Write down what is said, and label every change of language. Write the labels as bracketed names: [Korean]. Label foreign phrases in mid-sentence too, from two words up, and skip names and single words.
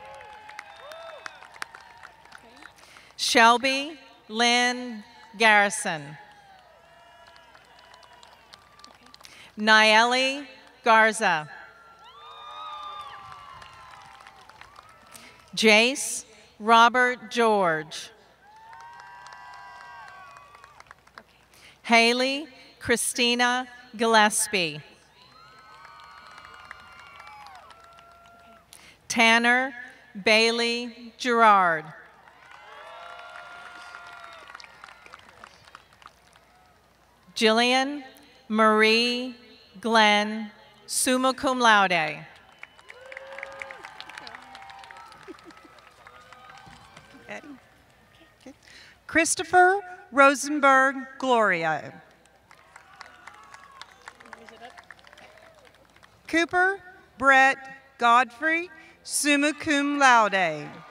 [English] Shelby Lynn Garrison. Nayeli Garza. Jace Robert George. Haley Christina Gillespie. Tanner Bailey Gerard. Jillian Marie Glenn, [Latin] summa cum laude. [English] Christopher Rosenberg Gloria. Cooper Brett Godfrey, [Latin] summa cum laude.